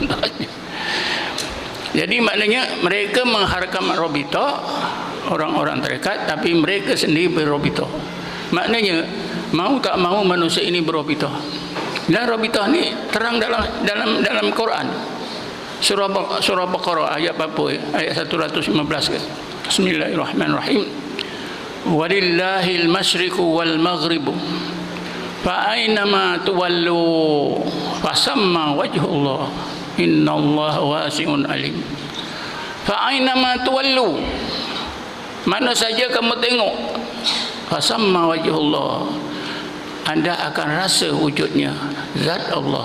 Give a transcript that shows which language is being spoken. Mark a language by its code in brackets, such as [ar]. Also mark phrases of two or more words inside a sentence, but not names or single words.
[ms] Jadi maknanya mereka mengharamkan Robitoh, orang-orang tarekat, tapi mereka sendiri berobitoh. Maknanya mau tak mau manusia ini berobitoh. Dan robitoh ni terang dalam Quran. Surah Baqarah ayat apa? Ayat 115 ke? [ar] بسم الله الرحمن الرحيم. ولله المشرق والمغرب فأينما تولوا فثم وجه الله إن الله واسع عليم. فأينما تولوا, [ms] mana saja kamu tengok, [ar] فثم وجه الله, [ms] anda akan rasa wujudnya zat Allah.